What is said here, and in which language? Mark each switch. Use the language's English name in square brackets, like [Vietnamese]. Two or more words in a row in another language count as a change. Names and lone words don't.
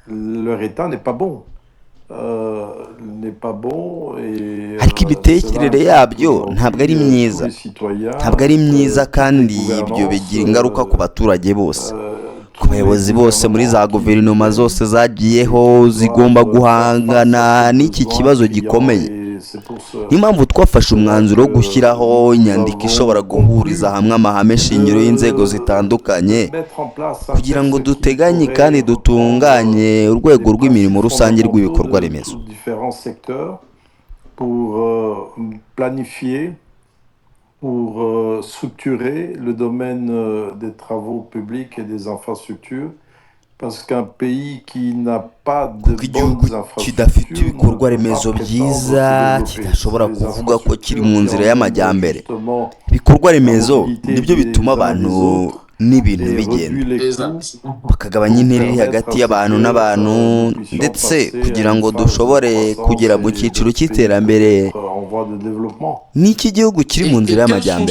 [Kinyarwanda] Ariko imitekerereze yabyo ntabwo ari myiza, kandi ibyo bigira ingaruka ku baturage bose, ku bayobozi bose muri za guverinoma zose zagiyeho zigomba guhangana n'iki kibazo gikomeye. Niyo mpamvu twafashe umwanzuro wo gushyiraho inyandiko ishobora guhuriza hamwe amahame shingiro y'inzego zitandukanye, kugira ngo duteganye kandi dutunganye urwego rw'imirimo rusange rw'ibikorwa remezo. [French] Pour structurer le domaine des travaux publics et des infrastructures, parce qu'un pays qui n'a pas de bonnes [Kinyarwanda] infrastructures ibikorwa remezo byiza kidashobora kuvuga ko kiri mu nzira y'amajyambere. Ibikorwa remezo nibyo bituma abantu n'ibintu bigenda, bakagabanya intera iri hagati y'abantu n'abantu, ndetse kugira ngo dushobore kugera mu cyiciro cy'iterambere n'iki gihugu kiri mu nzira y'amajyambere.